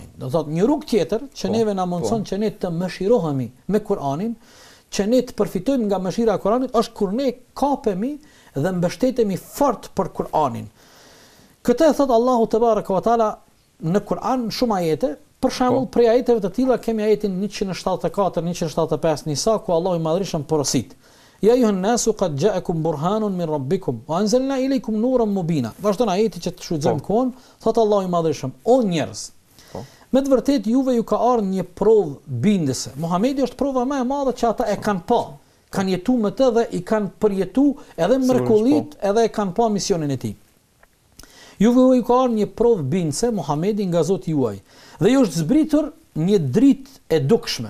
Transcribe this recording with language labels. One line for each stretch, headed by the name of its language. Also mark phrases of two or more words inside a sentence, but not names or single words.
Albanian: Do thotë një rrugë tjetër që neve na mundson që ne të mëshirohemi me Kur'anin, që ne të përfitojmë nga mëshira e Kur'anit, është kur ne kapemi dhe mbështetemi fort për Kur'anin. Këtë e thot Allahu
Arabic: تبارك وتعالى
Albanian: në Kur'an shumë ajete, për shembull prej ajeteve të tilla kemi ajetin 174, 175 Nisa ku Allahu i Madhërisht porosit.
Arabic: يا أيها الناس قد جاءكم برهان من ربكم وأنزلنا إليكم نورا مبينا.
Albanian: Vazhdon ajeti që të shfrytëzojmë kohën, thot Allahu i Madhërisht, o njerëz, me të vërtetë juve ju ka ardhur një provë bindëse. Muhamedi është prova më e madhe që ata e kanë pa. Kanë jetu me të dhe i kanë përjetu edhe mrekullit edhe e kanë pa misionin e tij. Juve u ka ardhur një provë bindse Muhamedi nga Zoti juaj dhe ju është zbritur një dritë e dukshme.